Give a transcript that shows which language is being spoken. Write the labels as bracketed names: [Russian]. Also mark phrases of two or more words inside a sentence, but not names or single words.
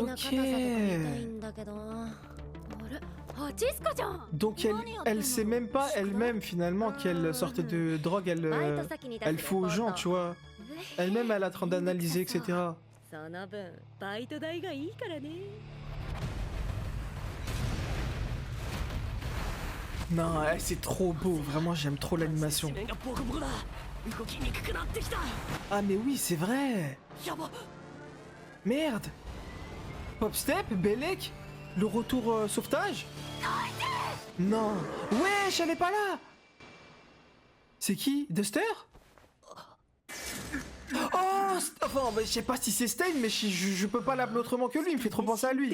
[Japanese] 的な硬さとか見たい [French] ok. [Japanese] んだけど。あれハチスカじゃん。 [French] Donc elle sait même pas elle-même finalement quelle sorte de drogue elle faut aux gens, tu vois. Elle-même elle est en train d'analyser, etc. [Japanese] その分バイト代がいいからね。 [French] Non, c'est trop beau, vraiment j'aime trop l'animation. [Japanese] 面がボコボコだ。動きにくくなってきた。 [French] Ah mais oui, c'est vrai. [Japanese] やば。 [French] Merde. Popstep, Belek, le retour sauvetage? Non. Wesh, elle est pas là. C'est qui? Duster? Oh, enfin, bah, je sais pas si c'est Stein, mais je peux pas l'appeler autrement que lui, il me fait trop penser à lui.